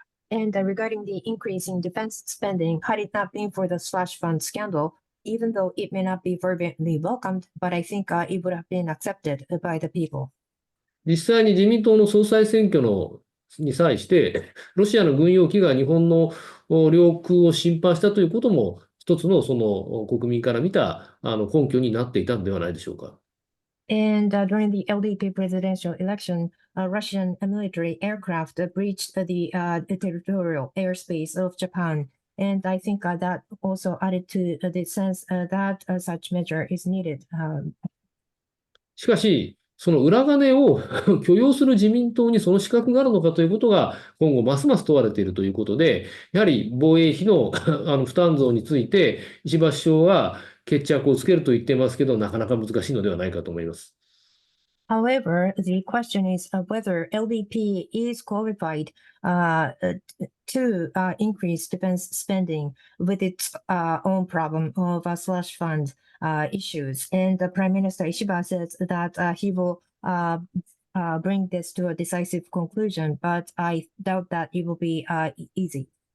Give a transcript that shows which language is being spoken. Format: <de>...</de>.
<en>And regarding the increase in defense spending, had it not been for the slush fund scandal, even though it may not be fervently welcomed, but I think it would have been accepted by the people.</en> <ja>実際に自民党の総裁選挙に際して、ロシアの軍用機が日本の領空を侵犯したということも、一つのその国民から見た根拠になっていたのではないでしょうか。</ja> <en>And during the LDP presidential election, Russian military aircraft breached the territorial airspace of Japan. And I think that also added to the sense that such measure is needed.</en> <ja>しかし、その裏金を許容する自民党にその資格があるのかということが今後ますます問われているということで、やはり防衛費の負担増について石破首相は決着をつけると言っていますけど、なかなか難しいのではないかと思います。</ja> <en>However, the question is whether LDP is qualified to increase defense spending with its own problem of slush fund issues. And the Prime Minister Ishiba says that he will bring this to a decisive conclusion, but I doubt that it will be easy.</en>